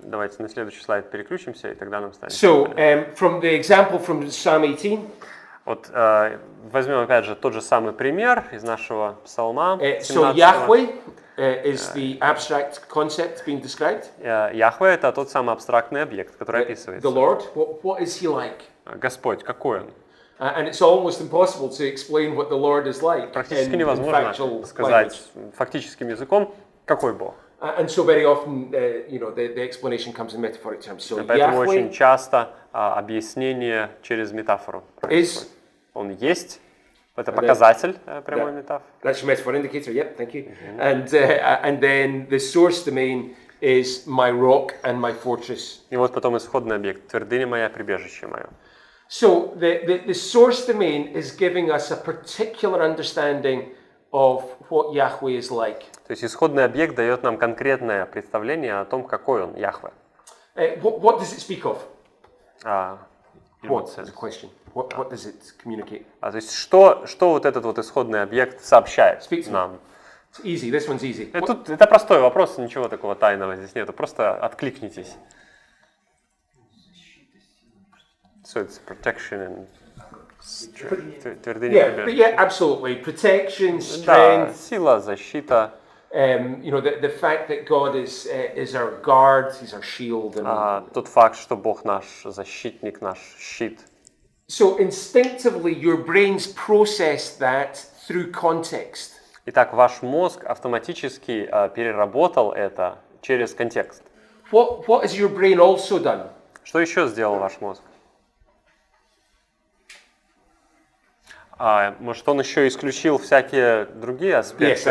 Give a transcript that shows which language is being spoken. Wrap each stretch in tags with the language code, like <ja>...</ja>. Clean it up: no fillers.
<ru>Давайте на следующий слайд переключимся, и тогда нам станет.</ru> <en>So, from the example from Psalm 18,</en> <ru>Вот возьмем опять же тот же самый пример из нашего псалма.</ru> <en>so 17. Yahweh is the abstract concept being described.</en> <ru>Яхве — это тот самый абстрактный объект, который описывается.</ru> <en>The Lord, what is He like?</en> <ru>Господь, какой он?</ru> <en>And it's almost impossible to explain what the Lord is like</en> <ru>Практически</ru> <en>in</en> <ru>невозможно</ru> <en>factual language.</en> <ru>сказать фактическим языком, какой Бог.</ru> <en>And so very often, the explanation comes in metaphoric terms. So</en> <ru>Поэтому очень</ru> <en>Yahweh</en> <ru>часто объяснение через метафору происходит. Он есть, это показатель прямой метафоры.</ru> <en>That's your metaphor indicator. Yep, thank you. And then the source domain is my rock and my fortress.</en> <ru>И вот потом исходный объект, твердыня моя, прибежище мое.</ru> <en>So the source domain is giving us a particular understanding of what Yahweh is like.</en> <ru>То есть исходный объект дает нам конкретное представление о том, какой он, Яхве.</ru> <en>What does it speak of? What is the question? What does it communicate?</en> <ru>То есть что вот этот вот исходный объект сообщает нам?</ru> <en>It's easy. This one's easy.</en> <ru>Это простой вопрос, ничего такого тайного здесь нету, просто откликнитесь.</ru> <en>So it's protection and твердыня. Yeah, absolutely. Protection,</en> <ru>Да,</ru> <en>strength.</en> <ru>сила, защита.</ru> <en>The fact that God is our guard, He's our shield. And,</en> <ru>тот факт, что Бог наш защитник, наш щит.</ru> <en>so instinctively, your brains process that through context.</en> <ru>Итак, ваш мозг автоматически переработал это через контекст.</ru> <en>What has your brain also done?</en> <ru>Что еще сделал ваш мозг? Может, он еще исключил всякие другие аспекты?</ru>